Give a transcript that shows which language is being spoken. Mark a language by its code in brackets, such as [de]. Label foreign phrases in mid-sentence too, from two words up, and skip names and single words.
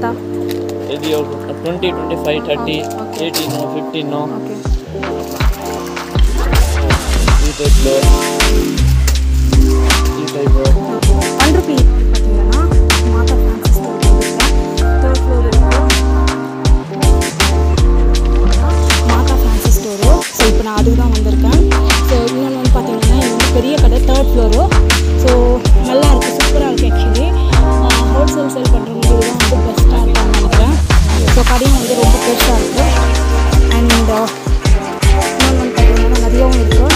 [te] ఇది 20, 25, 30, 18, 15 ఈ టైప్లో ఈ టైప్ 1 రూపీ. మాతా ఫ్యాన్సీ స్టోర్ 3rd ఫ్లోర్ மாதா ஃபேன்சி ஸ்டோரு. [ta] ஸோ இப்போ நான் அதுக்கு தான் வந்திருக்கேன். ஸோ இன்னொன்று வந்து பார்த்தீங்கன்னா இது வந்து பெரிய கடை 3rd ஃப்ளோரு. ஸோ நல்லா இருக்குது, சூப்பராக இருக்குது. ஆக்சுவலி [en] wholesale sale [ta] பண்ணுறவங்களுக்கு தான் வந்து பெஸ்ட்டாக இருக்கும்னு நினைக்கிறேன். ஸோ கடையும் வந்து ரொம்ப பெருசாக இருக்குது. அண்ட் இன்னொன்று வந்து பார்த்தீங்கன்னா நிறையாவும் இருக்குது.